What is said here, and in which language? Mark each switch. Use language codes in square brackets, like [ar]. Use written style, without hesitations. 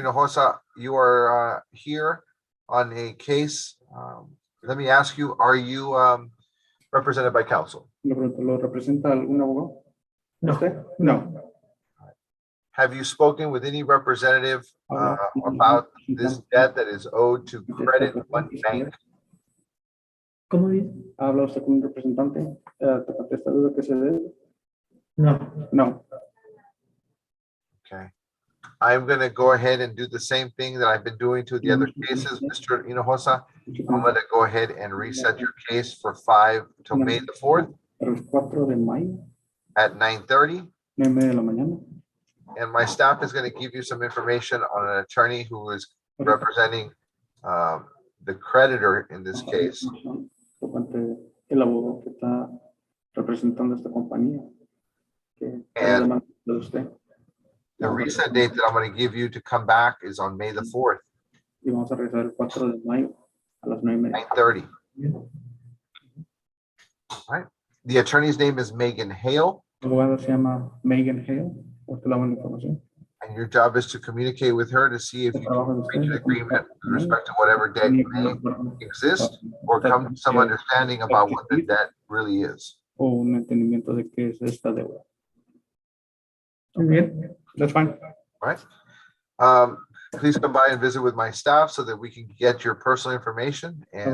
[en] Hinojosa, you are here on a case. Let me ask you, are you represented by counsel? [es] Le pregunto, ¿lo representa algún abogado? ¿Usted? No. [en] Have you spoken with any representative about this debt that is owed to Credit One Bank? [es] ¿Cómo dice? ¿Habla usted con un representante tocante esta duda que se debe? No. No. [en] Okay. I'm going to go ahead and do the same thing that I've been doing to the other cases, Mr. Hinojosa. I'm going to go ahead and reset your case for till May the 4th [es] Para el 4 de mayo, [en] at 9:30. [es] 9:30 de la mañana. [en] And my staff is going to give you some information on an attorney who is representing the creditor in this case. [es] Tocante el abogado que está representando esta compañía. Que [en] And [es] demanda de usted. [en] the reset date that I'm going to give you to come back is on May the 4th, [es] Y vamos a regresar el 4 de mayo a las 9:30. [en] 9:30. All right. The attorney's name is Megan Hale, [es] La abogada se llama Megan Hale. Usted le da la información. [en] and your job is to communicate with her to see if you can reach an agreement with respect to whatever debt may exist or come to some understanding about what the debt really is. [es] O un entendimiento de qué es esta deuda. Muy bien. [en] That's fine. All right. Please come by and visit with my staff so that we can get your personal information and